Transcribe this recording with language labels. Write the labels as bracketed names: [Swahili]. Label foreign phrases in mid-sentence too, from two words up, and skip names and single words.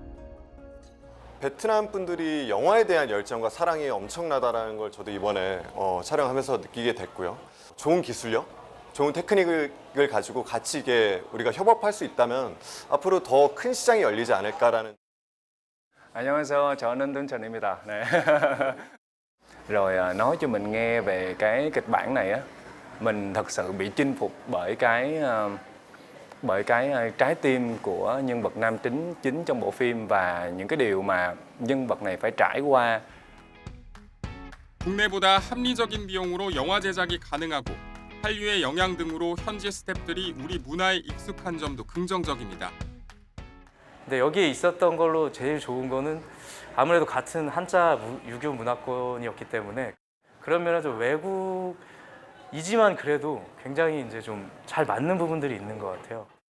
[Korean] 베트남 분들이 영화에 대한 열정과 사랑이 엄청나다라는 걸 저도 이번에 촬영하면서 느끼게 됐고요. 좋은 기술력, 좋은 테크닉을 가지고 같이 이게 우리가 협업할 수 있다면 앞으로 더 큰 시장이 열리지 않을까라는. 안녕하세요. 저는 Tuấn 네. [Vietnamese] Rồi nói cho mình nghe về cái kịch bản này á, mình thật sự bị chinh phục bởi cái trái tim của nhân vật nam chính trong bộ phim và những cái điều mà nhân vật này phải trải qua. [Korean] 국내보다 합리적인 비용으로 영화 제작이 가능하고 한류의 영향 등으로 현지 스태프들이 우리 문화에 익숙한 점도 긍정적입니다. 근데 여기에 있었던 걸로 제일 좋은 거는 아무래도 같은 한자 유교 문화권이었기 때문에 그런 면에서 외국이지만 그래도 굉장히 이제 좀 잘 맞는 부분들이 있는 것 같아요.